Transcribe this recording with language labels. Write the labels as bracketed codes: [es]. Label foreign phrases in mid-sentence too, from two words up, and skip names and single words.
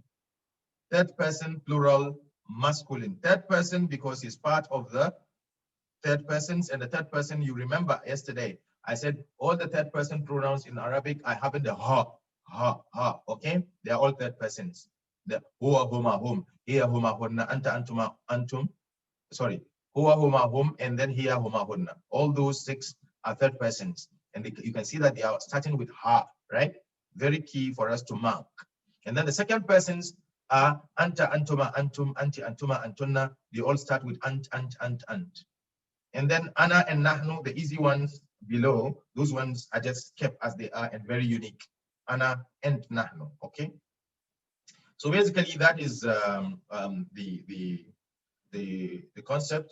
[en] Third person plural masculine. Third person because he's part of the third persons, and the third person, you remember yesterday, I said all the third person pronouns in Arabic are having the ha, okay? They are all third persons. [ar] The هو، هما، هم، هي، هما, هن، أنت، أنتما، أنتم, sorry, هو، هما، هم, [en] and then [ar] هي، هما، هن. [en] All those six are third persons. And you can see that they are starting with ha, right? Very key for us to mark. And then the second persons are [ar] أنت، أنتما، أنتم، أنتِ، أنتما، أنتن. [en] They all start with ant. And then ana and nahnu, the easy ones below, those ones are just kept as they are and very unique. Ana and nahnu, okay? So basically that is the concept.